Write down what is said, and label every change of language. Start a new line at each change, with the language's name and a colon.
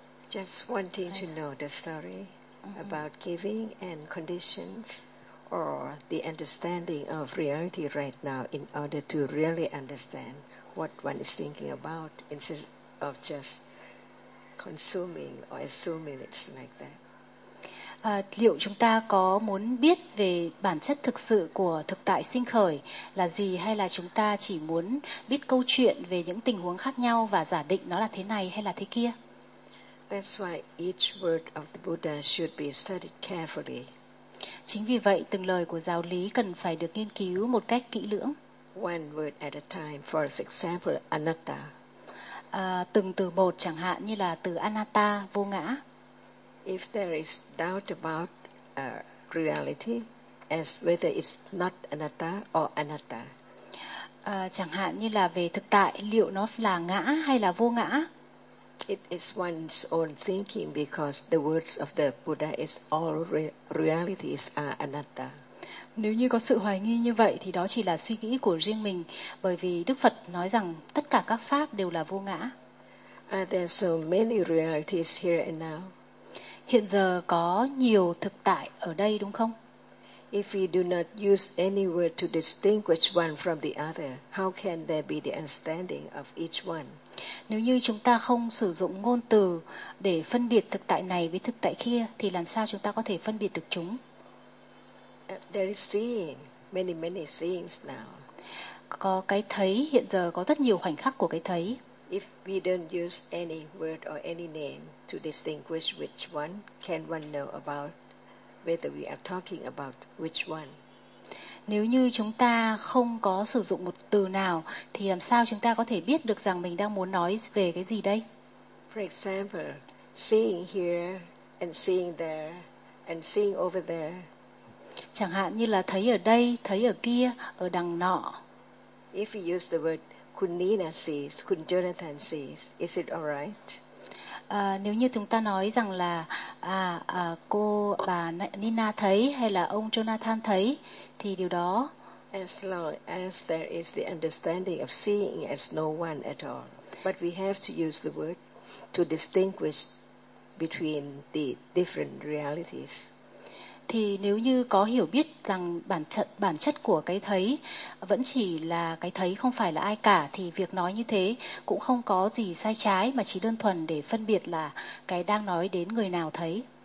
English: Just wanting to know the story about giving and conditions or the understanding of reality right now in order to really understand what one is thinking about instead of just consuming or assuming it's like that.
Vietnamese: Liệu chúng ta có muốn biết về bản chất thực sự của thực tại sinh khởi là gì, hay là chúng ta chỉ muốn biết câu chuyện về những tình huống khác nhau và giả định nó là thế này hay là thế kia?
English: That's why each word of the Buddha should be studied carefully.
Vietnamese: Chính vì vậy, từng lời của giáo lý cần phải được nghiên cứu một cách kỹ lưỡng.
English: One word at a time, for example, anatta.
Vietnamese: Từng từ một, chẳng hạn như là từ anatta, vô ngã.
English: If there is doubt about reality, as whether it's not anatta or anatta.
Vietnamese: Chẳng hạn như là về thực tại, liệu nó là ngã hay là vô ngã?
English: It is one's own thinking because the words of the Buddha is all realities are anatta.
Vietnamese: Nếu như có sự hoài nghi như vậy thì đó chỉ là suy nghĩ của riêng mình, bởi vì Đức Phật nói rằng tất cả các pháp đều là vô ngã.
English: There are so many realities here and now.
Vietnamese: Hiện giờ có nhiều thực tại ở đây đúng không?
English: If we do not use any word to distinguish one from the other, how can there be the understanding of each one?
Vietnamese: Nếu như chúng ta không sử dụng ngôn từ để phân biệt thực tại này với thực tại kia thì làm sao chúng ta có thể phân biệt được chúng?
English: There is seeing, many seeings now.
Vietnamese: Có cái thấy, hiện giờ có rất nhiều khoảnh khắc của cái thấy.
English: If we don't use any word or any name to distinguish which one, can one know about whether we are talking about which one?
Vietnamese: Nếu như chúng ta không có sử dụng một từ nào thì làm sao chúng ta có thể biết được rằng mình đang muốn nói về cái gì đây?
English: For example, seeing here and seeing there and seeing over there.
Vietnamese: Chẳng hạn như là thấy ở đây, thấy ở kia, ở đằng nọ.
English: If we use the word Kunina sees, Kun Jonathan sees, is it all right?
Vietnamese: Nếu như chúng ta nói rằng là cô bà Nina thấy hay là ông Jonathan thấy thì điều đó,
English: as long as there is the understanding of seeing as no one at all, but we have to use the word to distinguish between the different realities.
Vietnamese: Thì nếu như có hiểu biết rằng bản chất của cái thấy vẫn chỉ là cái thấy, không phải là ai cả, thì việc nói như thế cũng không có gì sai trái, mà chỉ đơn thuần để phân biệt là cái đang nói đến người nào thấy.